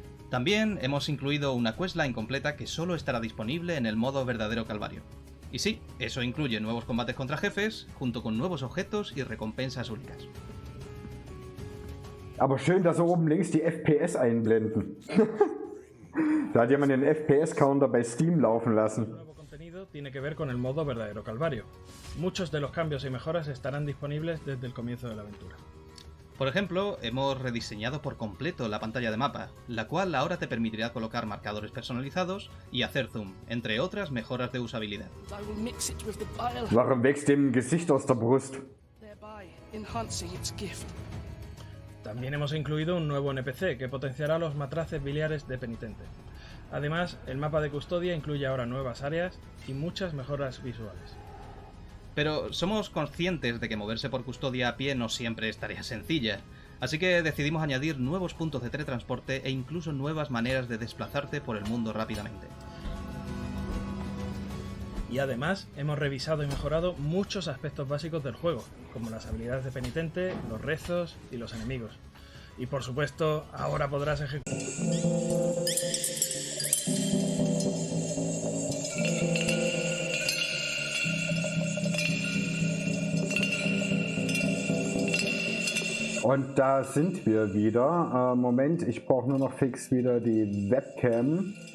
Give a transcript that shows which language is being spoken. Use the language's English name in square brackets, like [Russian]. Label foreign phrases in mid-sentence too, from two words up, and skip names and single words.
[Spanish] También hemos incluido una questline completa que solo estará disponible en el modo verdadero calvario. Y sí, eso incluye nuevos combates contra jefes, junto con nuevos objetos y recompensas únicas. [German] Aber schön, dass oben links die FPS einblenden. Da hat jemand den FPS-Counter bei Steam laufen lassen. [Spanish] El nuevo contenido tiene que ver con el modo verdadero calvario. Muchos de los cambios y mejoras estarán disponibles desde el comienzo de la aventura. Por ejemplo, hemos rediseñado por completo la pantalla de mapa, la cual ahora te permitirá colocar marcadores personalizados y hacer zoom, entre otras mejoras de usabilidad. [German] Warum wächst dem Gesicht aus der Brust? [Spanish] También hemos incluido un nuevo NPC que potenciará los matraces biliares de penitente. Además, el mapa de custodia incluye ahora nuevas áreas y muchas mejoras visuales. Pero somos conscientes de que moverse por custodia a pie no siempre es tarea sencilla, así que decidimos añadir nuevos puntos de teletransporte e incluso nuevas maneras de desplazarte por el mundo rápidamente. Y además, hemos revisado y mejorado muchos aspectos básicos del juego, como las habilidades de penitente, los rezos y los enemigos. Y por supuesto, ahora podrás ejecutar... [German] Und da sind wir wieder. Moment, ich brauche nur noch fix wieder die Webcam.